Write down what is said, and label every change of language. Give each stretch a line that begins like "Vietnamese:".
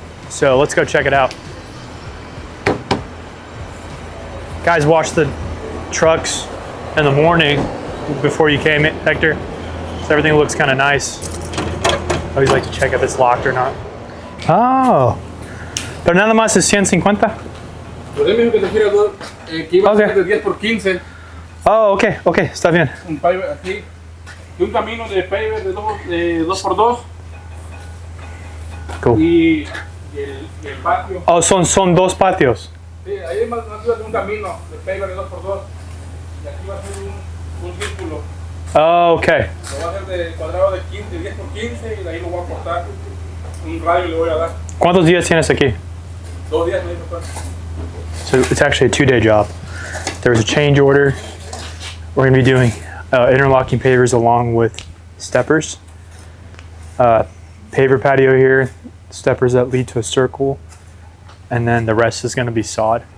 English: So let's go check it out. Guys washed the trucks in the morning before you came in, Hector. So everything looks kind of nice. I always like to check if it's locked or not.
Spanish: Oh, pero nada más es 150. Pues él me dijo que te quiera que iba a ser de 10 por 15. Oh, okay, está bien. Un paver así. Y un camino de paver de 2 por 2.
English: Cool.
Spanish: Y el patio. Oh, son dos patios. Sí, ahí es más arriba de un camino de paver de 2 por 2. Y aquí va a ser un círculo.
English: Oh, okay.
Spanish: Lo va a hacer de cuadrado de 15, 10 por 15 y de ahí lo voy a cortar. Un radio le voy a dar. ¿Cuántos días tienes aquí? 2 días me dijo.
English: So it's actually a 2-day job. There was a change order. We're gonna be doing interlocking pavers along with steppers. Paver patio here, steppers that lead to a circle, and then the rest is gonna be sod.